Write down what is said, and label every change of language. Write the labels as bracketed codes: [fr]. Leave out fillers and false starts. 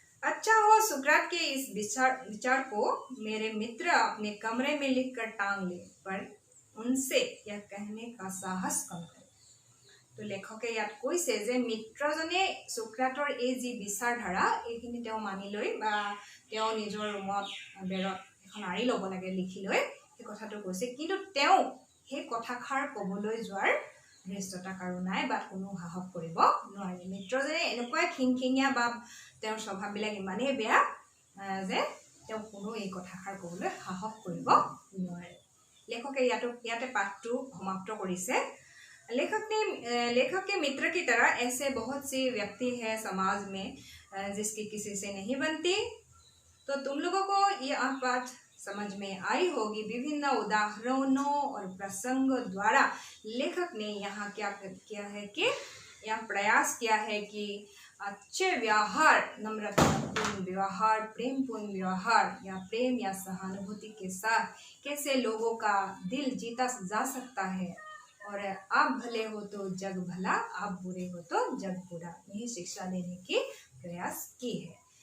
[hi] अच्छा हो सुकरात के इस विचार को मेरे मित्र अपने कमरे में लिखकर टांग ले, पर उनसे यह कहने का साहस कम करे। [as] तो लेखके ইয়াত কৈছে যে মিত্ৰজনে সুকৰাতৰ এই যি বিচাৰধাৰা এইখিনি তেওঁ মানি লৈ বা তেওঁ নিজৰ ৰুমত বেৰত এখন আঁৰি ল'ব লাগে লিখি লৈ এই কথাটো কৈছে, কিন্তু তেওঁ সেই কথাষাৰ ক'বলৈ যোৱাৰ ধৃষ্টতা কাৰো নাই বা কোনো সাহস কৰিব নোৱাৰে। মিত্ৰজনে এনেকুৱাই খিংখিঙীয়া বা তেওঁৰ স্বভাৱবিলাক ইমানেই বেয়া যে তেওঁ কোনো এই কথাষাৰ ক'বলৈ সাহস কৰিব নোৱাৰে। लेखके याते पाठटू समाप्त करिसे। [hi] लेखक के मित्र की तरह ऐसे बहुत सी व्यक्ति है समाज में जिसकी किसी से नहीं बनती। तो तुम लोगों को यह बात समझ में आई होगी। विभिन्न उदाहरणों और प्रसंग द्वारा लेखक ने यहाँ क्या किया है कि यहाँ प्रयास किया है कि अच्छे व्यवहार, नम्रतापूर्ण व्यवहार, प्रेमपूर्ण व्यवहार या प्रेम या सहानुभूति के साथ कैसे लोगों का दिल जीता जा सकता है, और आप भले हो तो जग भला, आप बुरे हो तो जग बुरा, यही शिक्षा देने की प्रयास की है।